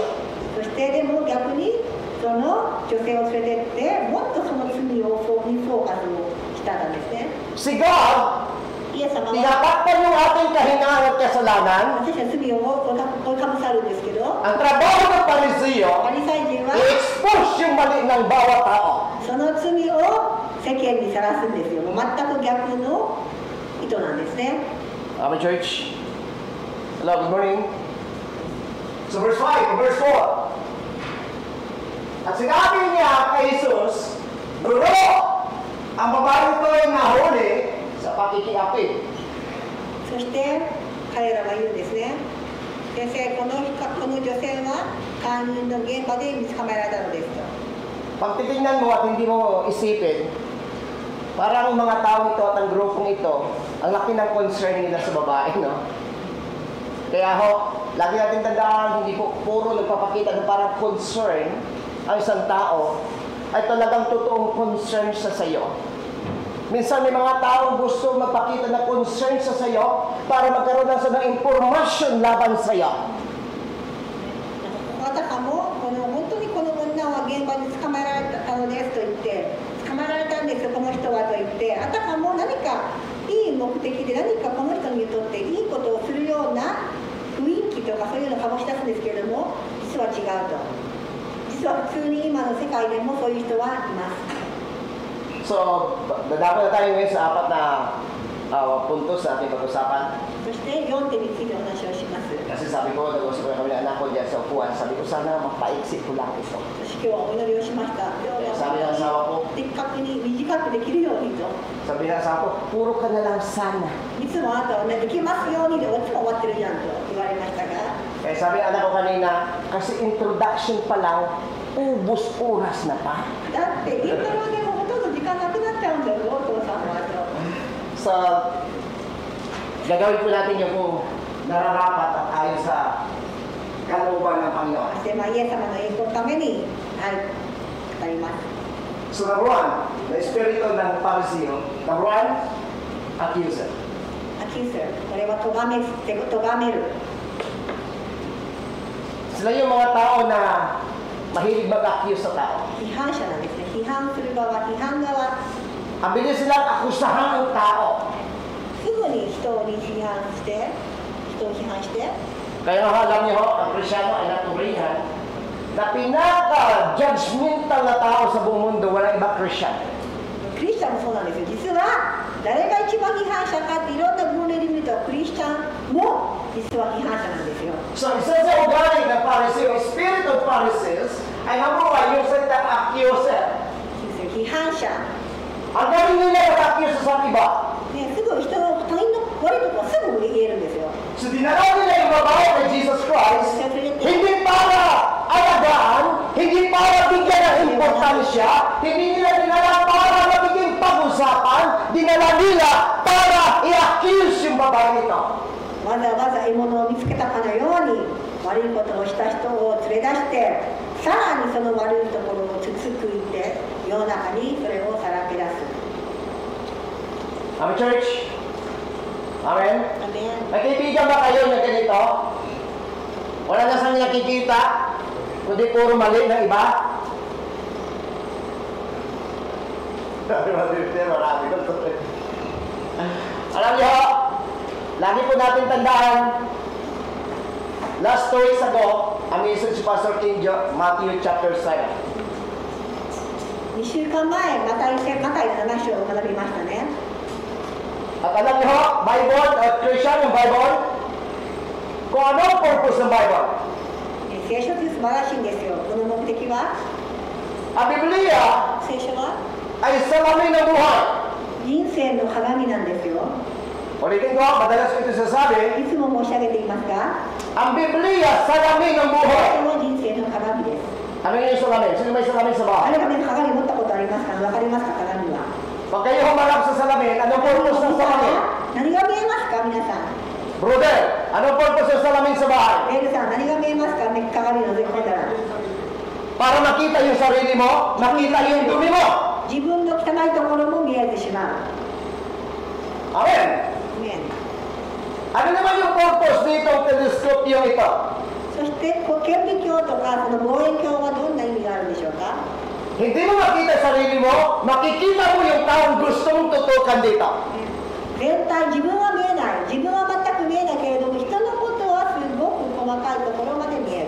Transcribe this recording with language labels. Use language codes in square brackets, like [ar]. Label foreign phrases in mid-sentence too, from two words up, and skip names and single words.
[ja] そしてでも逆にその女性を連れてってもっとその罪をフォーカスをしたんですね。 [tl] Si God, [ja] イエス様は [tl] tinatakpan yung ating kahinaan at kasalanan. [ja] 私たちの罪を追いかぶさるんですけど [tl] Ang trabaho ng Pariseo, [ja] パリサイ人は [tl] i-expose yung mali ng bawat tao. [ja] その罪を世間にさらすんですよ。もう全く逆の意図なんですね。 [en] Amen, church. Hello, good morning. So verse 5, verse 4. [tl] At sinabi niya kay Jesus, Guro, ang babae ito ay nahuli sa pakikiapid. [ja] そして彼らは言うんですね。先生、この女性は会員の現場で見つかめられたのですと。 [tl] Pag titingnan mo at hindi mo isipin, parang mga tao ito at ang grupong ito, ang laki ng concern nila sa babae, no? Kaya ho, lagi natin tandaan, hindi po puro nagpapakita ng parang concern ang isang tao, ay talagang totoong concern sa sayo. Minsan may mga taong gusto magpakita ng concern sa sayo para magkaroon ng sa impormasyon laban sayo. [ja] あたかも本当にこの女は現場に捕まえられたのですと言って捕まえられたんですよこの人はと言ってあたかも何かいい目的で何かこの人にとっていいことをするような雰囲気とかそういうのを醸し出すんですけれども実は違うと実は普通に今の世界でもそういう人はいます。 [tl] So, dadako na tayo ngayon sa apat na puntos sa ating pag-usapan. [ja] そして4点についてお話をします。 [tl] Kasi sabi ko, nag-usap ko kami na anak ko dyan sa upuan. Sabi ko, sana mapaiksi ko lang ito. [ja] 私今日はお祈りをしました。今日 [tl] Sabi ng [ja] は [tl] asawa ko, [ja] 的確に短くできるようにと。 [tl] sabi ng asawa ko, puro ka na lang sana. [ja] いつもあなたはね、できますようにでいつも終わってるじゃんと言われましたが、 [tl] Eh sabi ng anak ko kanina, kasi introduction pa lang, ubos oras na pa. [ja] だってイントロでもほとんど時間なくなっちゃうんだよ、お父さんはと。 [tl] So, gagawin po natin yung kung nararapat at ayon sa kalooban ng Panginoon. [ja] そしてまあイエス様の栄光のために、はい、語ります。 [en] So number one, the [tl] espiritu ng Pariseo. [en] Number one, accuser. [ja] アキュース、これは咎める。 [tl] Sila yung mga tao na mahilig mag-accuse sa tao. [ja] 批判者なんですね。批判する側、批判側。 [tl] Ang bilis silang akusahan ng tao. [ja] すぐに人を批判して、人を批判して、 [tl] Kaya nga alam niyo ho, ang Krisyano ay naturihan na pinaka-judgmental na tao sa buong mundo, walang iba Christian. [ja] クリスチャンもそうなんですよ。実は誰が一番批判者かっていろんな分類で見るとクリスチャンも実は批判者なんですよ。 [tl] So, isa sa ugali ng Pariseo, [en] spirit of Pharisees, [tl] ay number one, yung salitang accuser. [ja] 批判者。 [tl] Ang galing nila mag-accuse sa iba. [ja] ね、すぐ人の他人の悪いところはすぐ言えるんですよ。 [tl] So, dinalaw nila yung babae kay Jesus Christ, hindi para alagaan, hindi para bigyan ng importansya, hindi nila dinala para mabiging pag-usapan, dinala nila para i-accuse yung babae nito. [ja] わざわざ獲物を見つけたかのように悪いことをした人を連れ出してさらにその悪いところをつつくいて世の中にそれをさらけ出す。 [en] Amen, church? Amen? [ja] アメン。 [tl] Nakikita ba kayo na ganito? Wala na siyang nakikita, kundi puro mali ng iba. Alam niyo, lagi po natin tandaan, [en] last 2 weeks ago, [tl] ang message si Pastor King Matthew chapter 7. [ja] 2 週間前、マタイの7章を学びましたね。 [tl] At alam niyo, Bible at Christian yung Bible, kung ano ang purpose ng Bible? [ja] 聖書って素晴らしいんですよ。この目的は、 [tl] Ang Biblia [ja] 聖書は [tl] ay salamin ng buhay. [ja] 人生の鏡なんですよ。 [tl] Ulitin ko, madalas ko ito sasabi, [ja] いつも申し上げていますが、 [tl] ang Biblia salamin ng [ja] こ [tl] buhay. [ja] の人生の鏡です。 [tl] Ano yung salamin? Sino may salamin sa [ja] あ [tl] bahay? [ja] れがね、鏡持ったことありますか？わかりますか？鏡は。 [tl] Pag kayo humarap sa salamin, anong purpose ng salamin? [ja] 何が見えますか？皆さん。 [tl] Brother, anong purpose ng salamin sa bahay? [ja] メールさん、何が見えますか？鏡の覗き込んだら。 [tl] Para makita yung sarili mo, makita yung dumi mo. [ja] 自分の汚いところも見えてしまう。 [en] Amen. [ja] ね、 [tl] Ano naman yung purpose dito ng telescope yung ito? [ja] そして顕微鏡とかその望遠鏡はどんな意味があるんでしょうか？ [tl] Hindi mo makita sarili mo, makikita mo yung taong gustong tutukan dito. [ja] 全体、自分は見えない。自分は全く見えないけれども、人のことはすごく細かいところまで見える。